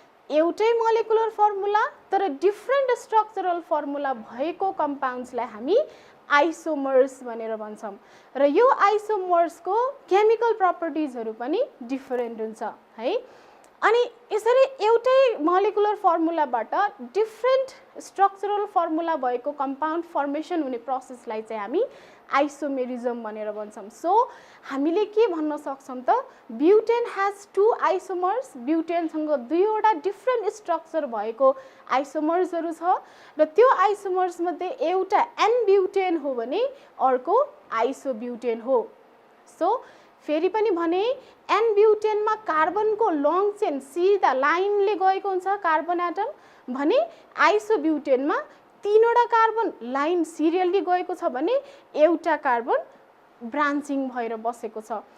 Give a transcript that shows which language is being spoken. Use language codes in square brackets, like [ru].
[ne] एउटै molecular formula तर different structural formula भएको कम्पाउन्ड्सलाई हामी आइसोमर्स भनेर भन्छौँ र यो आइसोमर्सको केमिकल प्रपर्टिजहरू पनि डिफरेन्ट हुन्छ है। अनि यसरी एउटै मोलेकुलर फर्मुलाबाट डिफरेन्ट स्ट्रक्चरल फर्मुला भएको कम्पाउन्ड फर्मेसन हुने प्रोसेसलाई चाहिँ हामी आइसोमेरिजम भनेर भन्छौँ। सो हामीले के भन्न सक्छौँ त, [en] Butane has 2 isomers. [ne] ब्युटेनसँग दुईवटा डिफरेन्ट स्ट्रक्चर भएको आइसोमर्सहरू छ र त्यो आइसोमर्स मध्ये एउटा एन ब्युटेन हो भने अर्को आइसोब्युटेन हो। सो फेरि पनि भने एन ब्युटेनमा कार्बनको लङ चेन सिधा लाइनले गएको हुन्छ कार्बन एटम भने आइसोब्युटेनमा तीनवटा कार्बन लाइन सिरियली गएको छ भने एउटा कार्बन ब्रान्चिङ भएर बसेको छ।